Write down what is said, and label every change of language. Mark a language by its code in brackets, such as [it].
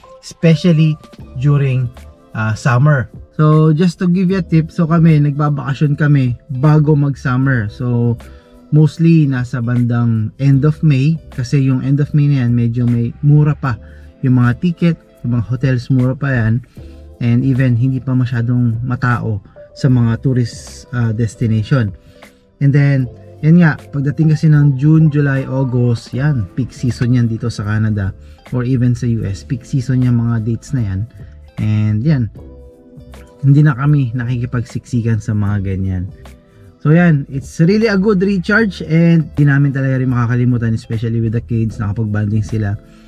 [en] Especially during summer. So just to give you a tip, so [tl] kami, nagbabakasyon kami bago mag-summer. So mostly nasa bandang end of May kasi yung end of May na yan, medyo may mura pa. Yung mga ticket, yung mga hotels mura pa yan, and even hindi pa masyadong matao sa mga tourist destination. And then yan nga, pagdating kasi ng June, July, August, yan, peak season yan dito sa Canada or even sa US, peak season yan mga dates na yan. And yan, hindi na kami nakikipagsiksikan sa mga ganyan. [en] So yan, it's really a good recharge and [tl] di namin talaga rin makakalimutan, [en] especially with the kids, [tl] nakapag-banding sila.